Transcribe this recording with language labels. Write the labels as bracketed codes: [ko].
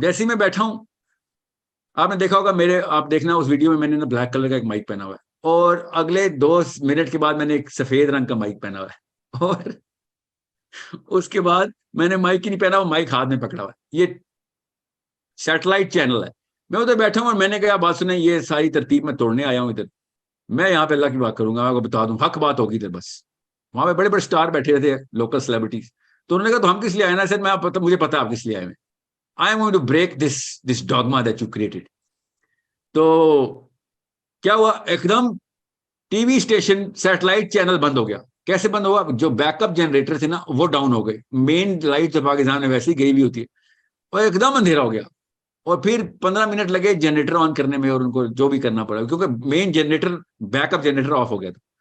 [ur] جیسے ہی میں بیٹھا ہوں، آپ نے دیکھا ہوگا آپ دیکھنا اس ویڈیو میں نے نا بلیک کلر کا ایک مائک پہنا ہوا ہے، اور اگلے 2 منٹ کے بعد میں نے ایک سفید رنگ کا مائک پہنا ہوا ہے، اور اس کے بعد میں نے مائک ہی نہیں پہنا، وہ مائک ہاتھ میں پکڑا ہوا ہے. یہ سیٹلائٹ چینل ہے. میں ادھر بیٹھا ہوں اور میں نے کہا بات سنیں، یہ ساری ترتیب میں توڑنے آیا ہوں ادھر. میں یہاں پہ اللہ کی بات کروں گا، آپ کو بتا دوں حق بات ہوگی ادھر. بس وہاں پہ بڑے بڑے سٹار بیٹھے تھے، لوکل سیلیبریٹیز. تو انہوں نے کہا تو ہم کس لیے آئے نا؟ سر مجھے پتا آپ کس لیے آئے ہیں. [en] I am going to break this dogma that you created. [ur] تو کیا ہوا، ایک دم T V station satellite channel بند ہو گیا. کیسے بند ہوا؟ جو بیک اپ جنریٹر تھے نا وہ ڈاؤن ہو گئے. مین لائٹ جو پاکستان میں ویسے ہی گئی ہوئی ہوتی ہے، اور ایک دم اندھیرا ہو گیا. اور پھر 15 منٹ لگے جنریٹر آن کرنے میں، اور ان کو جو بھی کرنا پڑا کیونکہ مین generator back up generator of ہو گیا تھا.